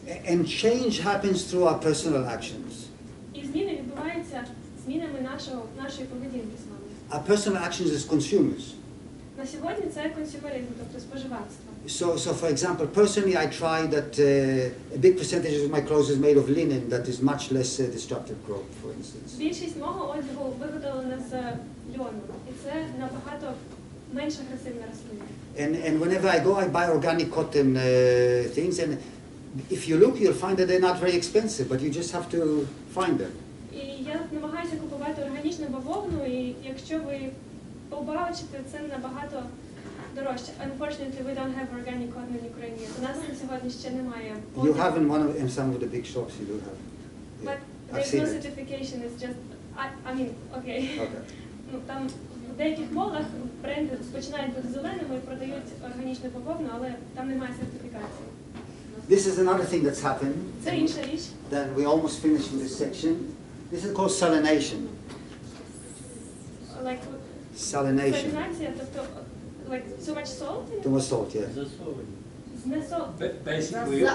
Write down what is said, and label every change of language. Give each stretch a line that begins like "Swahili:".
English: And change happens through our personal actions.
Ukrainian: І зміни відбуваються змінами нашої поведінки з вами.
English: Our personal actions as consumers.
Ukrainian: На сьогодні це консюмеризм, тобто споживацтво.
English: So for example, personally, I try that a big percentage of my clothes is made of linen, that is much less destructive crop, for instance.
Ukrainian: Більшість мого одягу виготовлена з льону, і це набагато менш агресивна рослина.
English: And whenever I go, I buy organic cotton things, and if you look, you'll find that they're not very expensive, but you just have to find them.
Ukrainian: І я намагаюся купувати органічну бавовну, і якщо ви побачите, це набагато дорожче.
English: Unfortunately, we don't have organic cotton in Ukraine.
Ukrainian: У нас на сьогодні ще немає.
English: You have in some of the big shops, you do have. Yeah. But I've there's seen no it. certification, it's just, I mean, okay. Okay.
Ukrainian: Ну, там в деяких молах бренди починають бути зеленими і продають органічну бавовну, але там немає сертифікації.
English: This is another thing that's happened.
Ukrainian: Це інша річ.
English: Then we almost finished with this section. This is called salination. Like, Salination.
Ukrainian: салінація, тобто,
English: like, so much salt? Too much salt, yeah. But basically,